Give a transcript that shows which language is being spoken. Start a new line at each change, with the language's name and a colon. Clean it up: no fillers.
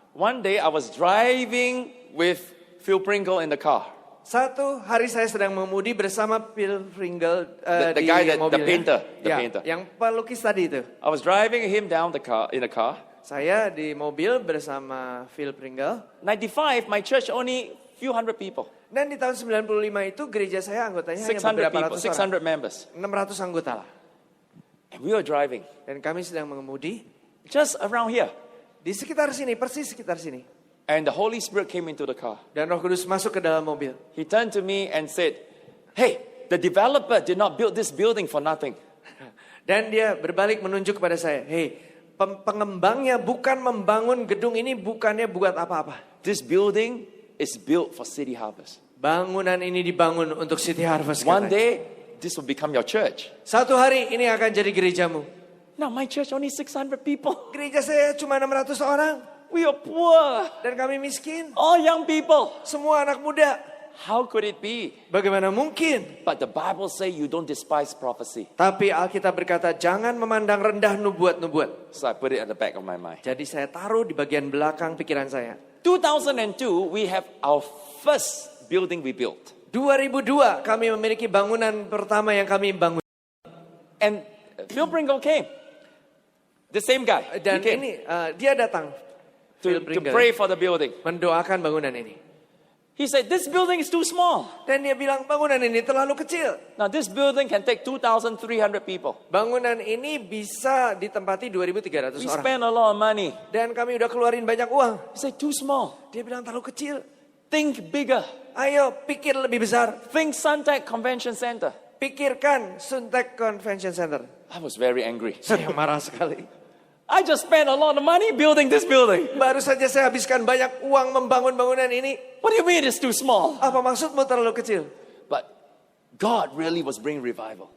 English: one day I was driving with Phil Pringle in the car.
Indonesian: satu hari saya sedang mengemudi bersama Phil Pringle
English: The
Indonesian: di
English: guy that- the
Indonesian: mobilnya.
English: painter, the
Indonesian: Ya,
English: painter.
Indonesian: yang pelukis tadi itu.
English: I was driving him down in the car.
Indonesian: Saya di mobil bersama Phil Pringle.
English: 95, my church only few hundred people.
Indonesian: Dan di tahun 95 itu gereja saya anggotanya hanya
English: 600 people,
Indonesian: ratus orang.
English: 600 members.
Indonesian: 600 anggota lah.
English: And we were driving
Indonesian: Dan kami sedang mengemudi
English: just around here.
Indonesian: di sekitar sini, persis sekitar sini.
English: And the Holy Spirit came into the car.
Indonesian: Dan Roh Kudus masuk ke dalam mobil.
English: He turned to me and said, "Hey, the developer did not build this building for nothing.
Indonesian: Dan dia berbalik menunjuk kepada saya. Hei, pengembangnya bukan membangun gedung ini bukannya buat apa-apa.
English: This building is built for City Harvest.
Indonesian: Bangunan ini dibangun untuk City Harvest.
English: One day, this will become your church."
Indonesian: Satu hari ini akan jadi gerejamu.
English: Now my church only 600 people.
Indonesian: Gereja saya cuma 600 orang.
English: We are poor.
Indonesian: Dan kami miskin.
English: All young people.
Indonesian: Semua anak muda.
English: How could it be?
Indonesian: Bagaimana mungkin?
English: But the Bible says you don't despise prophecy.
Indonesian: Tapi Alkitab berkata jangan memandang rendah nubuat-nubuat.
English: So I put it at the back of my mind.
Indonesian: Jadi saya taruh di bagian belakang pikiran saya.
English: 2002, we have our first building we built.
Indonesian: 2002 kami memiliki bangunan pertama yang kami bangun.
English: And Phil Pringle came. The same guy.
Indonesian: Dan
English: He came
Indonesian: ini dia datang
English: to
Indonesian: Pringle,
English: pray for the building.
Indonesian: mendoakan bangunan ini.
English: He said, this building is too small.
Indonesian: Dan dia bilang bangunan ini terlalu kecil.
English: Now this building can take 2,300 people.
Indonesian: Bangunan ini bisa ditempati 2.300
English: We
Indonesian: orang.
English: spend a lot of money.
Indonesian: Dan kami udah keluarin banyak uang.
English: He said, too small.
Indonesian: Dia bilang terlalu kecil.
English: Think bigger.
Indonesian: Ayo pikir lebih besar.
English: Think Suntec Convention Center.
Indonesian: Pikirkan Suntec Convention Center.
English: I was very angry.
Indonesian: Saya marah sekali.
English: I just spent a lot of money building this building.
Indonesian: Baru saja saya habiskan banyak uang membangun bangunan ini.
English: What do you mean it's too small?
Indonesian: Apa maksudmu terlalu kecil?
English: But God really was bringing revival.